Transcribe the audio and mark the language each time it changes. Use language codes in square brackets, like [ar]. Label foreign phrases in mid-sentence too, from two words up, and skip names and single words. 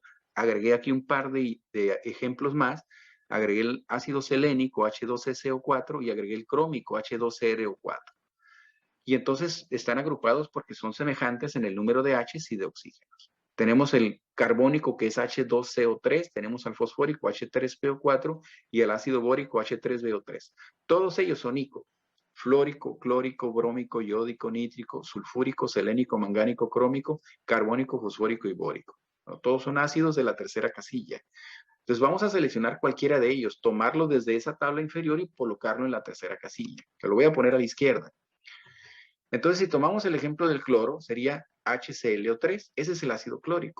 [es] Agregué aquí un par de ejemplos más. Agregué el ácido selénico H2SO4 y agregué el crómico H2CrO4. Y entonces están agrupados porque son semejantes en el número de H's y de oxígenos. Tenemos el carbónico que es H2CO3, tenemos al fosfórico H3PO4 y el ácido bórico H3BO3. Todos ellos son ICO. Flórico, clórico, brómico, iódico, nítrico, sulfúrico, selénico, mangánico, crómico, carbónico, fosfórico y bórico. Todos son ácidos de la tercera casilla. Entonces vamos a seleccionar cualquiera de ellos, tomarlo desde esa tabla inferior y colocarlo en la tercera casilla. Que lo voy a poner a la izquierda. Entonces, si tomamos el ejemplo del cloro, sería HClO3. Ese es el ácido clórico.